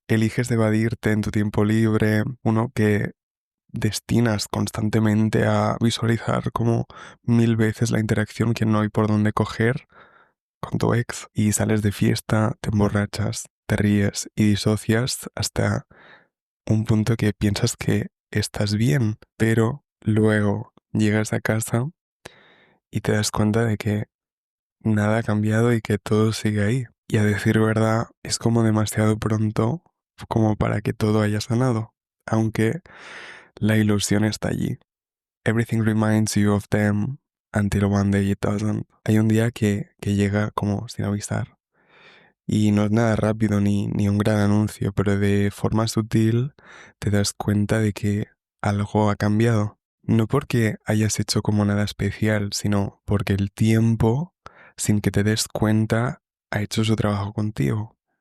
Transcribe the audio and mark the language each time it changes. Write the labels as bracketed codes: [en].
[es] Eliges evadirte en tu tiempo libre, uno que destinas constantemente a visualizar como 1000 veces la interacción que no hay por dónde coger con tu ex y sales de fiesta, te emborrachas, te ríes y disocias hasta un punto que piensas que estás bien, pero luego llegas a casa y te das cuenta de que nada ha cambiado y que todo sigue ahí. Y a decir verdad, es como demasiado pronto como para que todo haya sanado, aunque la ilusión está allí. [en] Everything reminds you of them until one day it doesn't. [es] Hay un día que llega como sin avisar. Y no es nada rápido ni un gran anuncio, pero de forma sutil te das cuenta de que algo ha cambiado. No porque hayas hecho como nada especial, sino porque el tiempo, sin que te des cuenta, ha hecho su trabajo contigo.